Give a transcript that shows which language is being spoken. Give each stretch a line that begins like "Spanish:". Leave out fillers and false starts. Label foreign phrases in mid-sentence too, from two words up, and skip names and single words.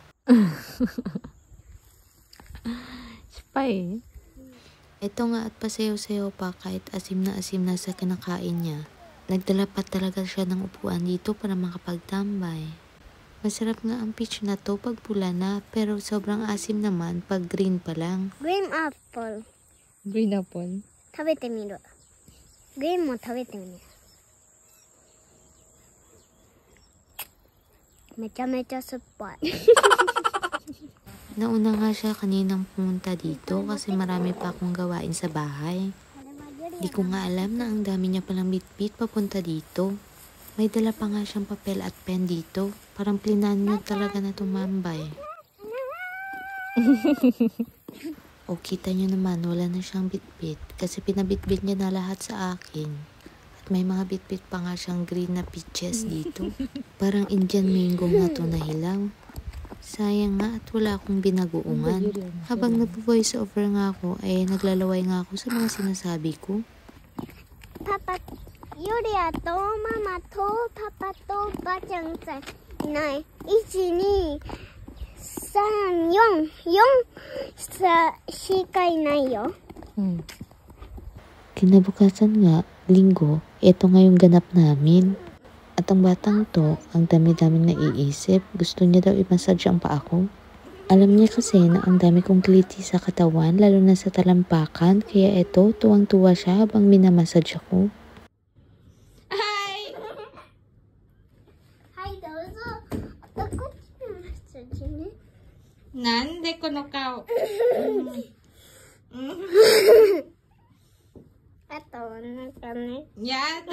English: Spy.
Filipino: Ito nga at pasayaw-sayaw pa kahit asim na sa kinakain niya. Nagdala pa talaga siya ng upuan dito para makapagtambay. Masarap nga ang peach na to pag pula na, pero sobrang asim naman pag green pa lang.
English: Green apple. Green apple.
Japanese: 食べてみる。グリーンも食べてみる。めちゃめちゃ酸っぱい。
Filipino: Nauna nga siya kaninang pumunta dito kasi marami pa akong gawain sa bahay. Di ko nga alam na ang dami niya palang bitbit papunta dito. May dala pa nga siyang papel at pen dito. Parang plinan niyo talaga na tumambay. O kita niyo naman wala na siyang bitbit kasi pinabitbit niya na lahat sa akin. At may mga bitbit pa nga siyang green na peaches dito. Parang Indian mango nga to na hilaw. Sayang nga at wala akong binaguungan. Habang nag-
English: voice over
Filipino: nga ako ay naglalaway nga ako sa mga sinasabi ko.
Japanese: パパ、ユリアとママとパパとばあちゃんさいない。1、2、3、4、4しかいないよ。
Filipino: Kinabukasan nga, linggo, eto nga yung ganap namin. At ang batang to, ang dami-daming naiisip, gusto niya daw i-massage ang paa ko. Alam niya kasi na ang dami kong kliti sa katawan, lalo na sa talampakan, kaya eto, tuwang-tuwa siya habang minamassage ako.
Japanese: Hi! Hi, どうぞ。こっちのマッサージね。なんでこの顔。あとお腹ね。やだ。